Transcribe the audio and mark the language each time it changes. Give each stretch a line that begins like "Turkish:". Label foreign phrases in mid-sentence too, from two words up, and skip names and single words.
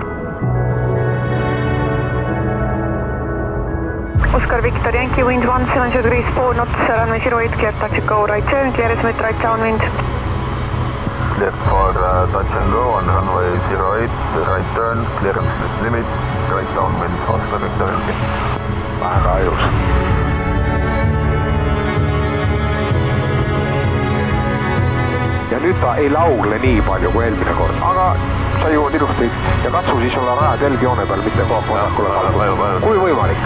English: Oscar Victor Yankee wind 17 degrees 4 knots, runway 08 clear touch and go right 7, clearance with right downwind. Clear for touch and go on runway 08, right turn, clearance limit, right downwind, Oscar Victor Yankee.
Estonian: Väga ilus. Ja nüüd ta ei laugle nii palju kui eelmine kord, aga sa jõuad ilusti ja katsu siis olla raja telgjoone peal, mitte vasakule kaldu. Kui võimalik?